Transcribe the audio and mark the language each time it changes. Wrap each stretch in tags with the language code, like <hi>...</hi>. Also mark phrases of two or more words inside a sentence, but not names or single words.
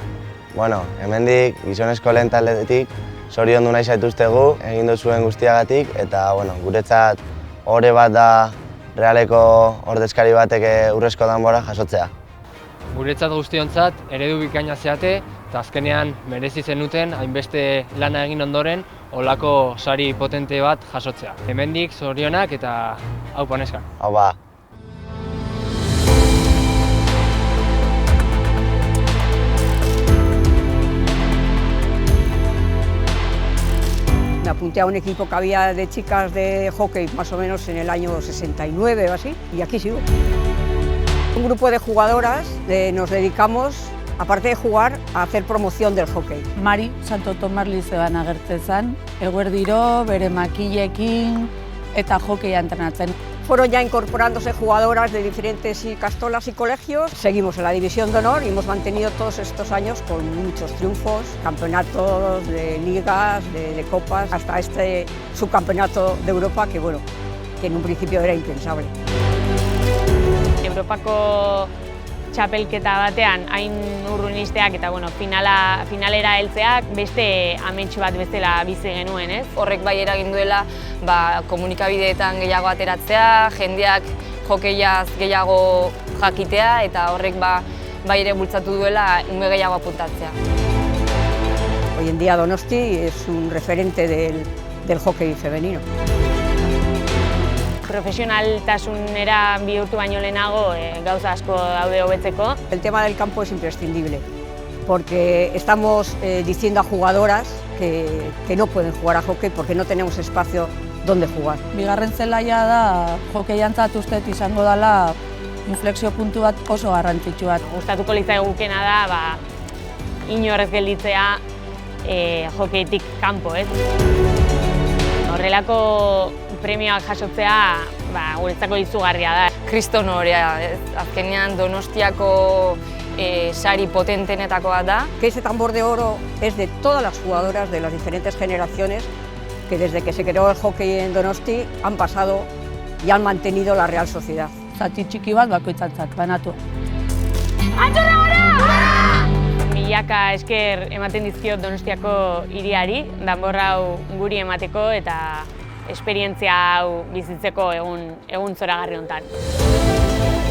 <eu>Hemendik gizonezko lehen taldetik zoriondu nahi zaituztegu egin duzuen guztiagatik eta guretzat ohore bat da Realeko ordezkari batek Urrezko Danbora jasotzea. Guretzat guztiontzat eredu bikaina zeate eta azkenean merezi zenuten hainbeste lana egin ondoren holako sari potente bat jasotzea. Hemendik zorionak eta aupa neskak. Aupa.</eu> <es>Me apunté a un equipo que había de chicas de hockey más o menos en el año 69 o así, y aquí sigo. Un grupo de jugadoras nos dedicamos, aparte de jugar, a hacer promoción del hockey.</es> <eu>Mari Santo Tomas Lizeoan agertzen zen, eguerdiro, bere makilekin eta hockeya entrenatzen.</eu> <es>Fueron ya incorporándose jugadoras de diferentes ikastolas y colegios. Seguimos en la División de Honor y hemos mantenido todos estos años con muchos triunfos, campeonatos de ligas, de copas, hasta este subcampeonato de Europa que en un principio era impensable.</es> <eu>Europako txapelketa batean hain urrun isteak eta finalera heltzeak beste ametsu bat bezala bizi genuen, ez? Horrek bai eragin duela komunikabideetan gehiago ateratzea, jendeak hokeiaz gehiago jakitea eta horrek bai ere bultzatu duela ume gehiago apuntatzea.</eu> <es>Hoy en día Donosti es un referente del hockey femenino.</es> <eu>Profesionaltasunera bihurtu baino lehenago gauza asko daude hobetzeko.</eu> <es>El tema del campo es imprescindible, porque estamos diciendo a jugadoras que no pueden jugar a hockey porque no tenemos espacio donde jugar.</es> <eu>Bigarren zelaia da, hokeiantzat uste izango dela inflexio puntu bat oso garrantzitsu bat. Gustatuko litzaigukena da inorrez gelditzea hokeitik kanpo, ez? Horrelako premioak jasotzea guretzako izugarria da. Kriston horea, azkenean Donostiako sari potentenetako bat da.</eu> <es>Que ese tambor de oro es de todas las jugadoras de las diferentes generaciones que desde que se creó el hockey en Donosti han pasado y han mantenido la Real Sociedad.</es> <eu>Zati txiki bat bakoitzat banatu. Milaka esker ematen dizkiot Donostiako hiriari, danbor hau guri emateko eta esperientzia hau bizitzeko egun zoragarri honetan.</eu>